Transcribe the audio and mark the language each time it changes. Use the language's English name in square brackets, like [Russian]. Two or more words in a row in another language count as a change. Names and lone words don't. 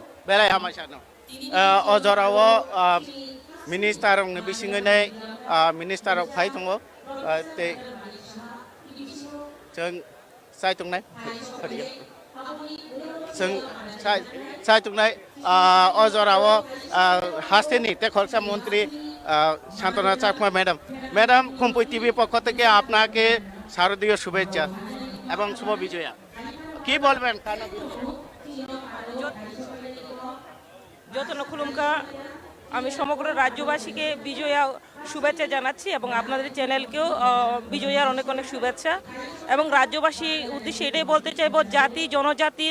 [Kok Borok] बेलाय हामबाय सानो अजराव मिनिस्टार बिसिङै मिनिस्टार फाय दङ ते जों साय दंनाय जों साय दंनाय अजराव हास्टेनि टेकलसा मन्त्री शांतना चाकमा मैडम कुम्पई टीवी पक्ष [Bangla] থেকে আপনাকে শারদীয় শুভেচ্ছা এবং শুভ বিজয়া কি বলবেন [Kok Borok] যতন খুলুমকা [Bangla] আমি সমগ্র রাজ্যবাসীকে বিজয়া শুভেচ্ছা জানাচ্ছি এবং আপনাদের চ্যানেলকেও বিজয়ার অনেক অনেক শুভেচ্ছা এবং রাজ্যবাসী উদ্দেশ্যে এটাই বলতে চাইব জাতি জনজাতির